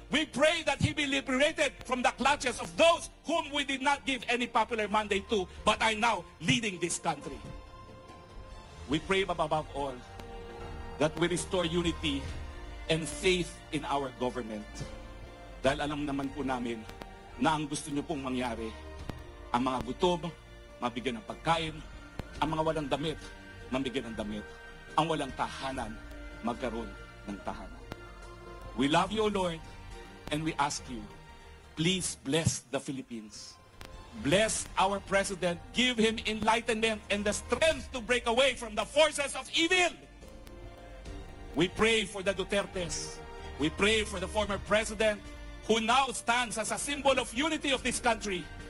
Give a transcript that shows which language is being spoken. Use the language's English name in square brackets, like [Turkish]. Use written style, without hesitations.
[English] We pray that he be liberated from the clutches of those whom we did not give any popular mandate to, but are now leading this country. We pray above all that we restore unity and faith in our government. [Filipino] Dahil alam naman po namin na ang gusto niyo pong mangyari, ang mga gutom, mabigyan ng pagkain, ang mga walang damit, mabigyan ng damit, ang walang tahanan, magkaroon ng tahanan. [English] We love you, O Lord, and we ask you, please bless the Philippines. Bless our president. Give him enlightenment and the strength to break away from the forces of evil. We pray for the Dutertes. We pray for the former president who now stands as a symbol of unity of this country.